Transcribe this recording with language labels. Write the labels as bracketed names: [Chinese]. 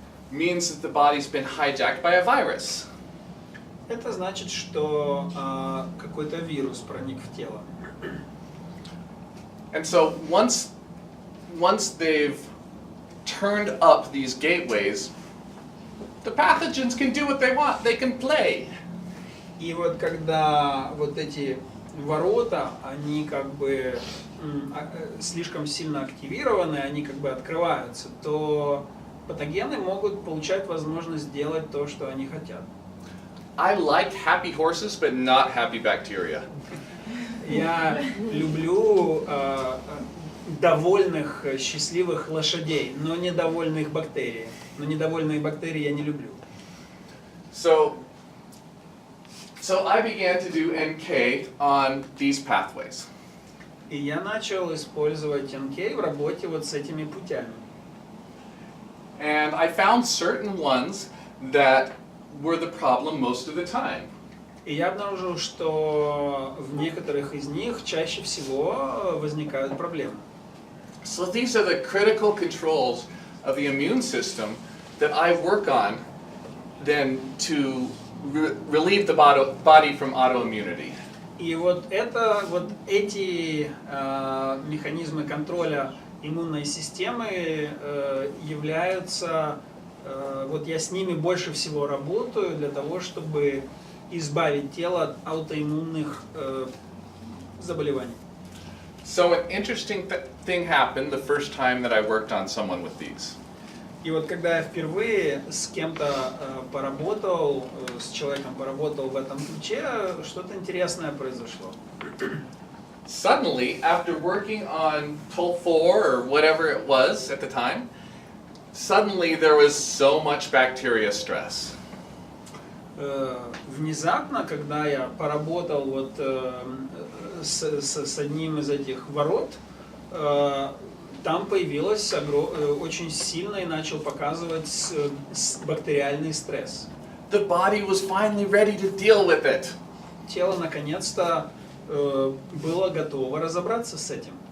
[English] Means that the body's been hijacked by a virus. [Russian] Это значит, что какой-то вирус проник в тело. [English] And so once they've turned up these gateways, the pathogens can do what they want. They can play. [Russian] И вот когда вот эти ворота, они как бы слишком сильно активированы, они как бы открываются, то патогены могут получать возможность сделать то, что они хотят. [English] I like happy horses, but not happy bacteria. [Russian] Я люблю довольных, счастливых лошадей, но недовольных бактерий. Но недовольные бактерии я не люблю. [English] So I began to do NK on these pathways. [Russian] И я начал использовать НК в работе вот с этими путями. [English] And I found certain ones that were the problem most of the time. [Russian] И я обнаружил, что в некоторых из них чаще всего возникают проблемы. [English] So these are the critical controls of the immune system that I work on then to relieve the body from autoimmunity. [Russian] И вот эти механизмы контроля иммунной системы являются, вот я с ними больше всего работаю для того, чтобы избавить тело от аутоиммунных заболеваний. [English] So an interesting thing happened the first time that I worked on someone with these. [Russian] И вот когда я впервые с кем-то поработал, с человеком поработал в этом ключе, что-то интересное произошло. [English] Suddenly, after working on TOL4 or whatever it was at the time, suddenly there was so much bacteria stress. [Russian] Внезапно, когда я поработал вот с одним из этих ворот, там появилось очень сильно и начал показывать бактериальный стресс. [English] The body was finally ready to deal with it. [Russian] Тело наконец-то было готово разобраться с этим.